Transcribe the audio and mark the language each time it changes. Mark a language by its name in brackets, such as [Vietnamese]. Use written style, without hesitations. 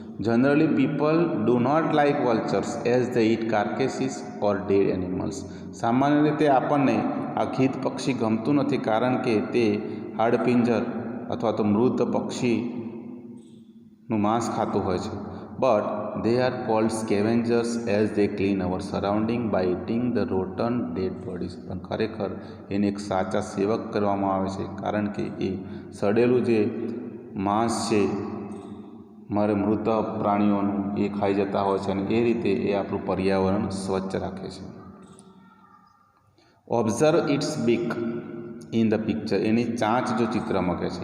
[English] Generally people do not like vultures as they eat carcasses or dead animals. [Gujarati] સામાન્ય રીતે આપણને આ ગીધ પક્ષી ગમતું નથી કારણ કે તે હાડપિંજર અથવા તો મૃત પક્ષીનું માંસ ખાતું હોય છે. [English] But they are called scavengers as they clean our surrounding by eating the rotten dead bodies. [Gujarati] પણ ખરેખર એને એક સાચા સેવક કરવામાં આવે છે કારણ કે એ સડેલું જે માંસ છે મારે મૃત પ્રાણીઓનું એ ખાઈ જતા હોય છે અને એ રીતે એ આપણું પર્યાવરણ સ્વચ્છ રાખે છે. [English] Observe its beak in the picture. [Gujarati] એની ચાંચ જો ચિત્રમાં કહે છે.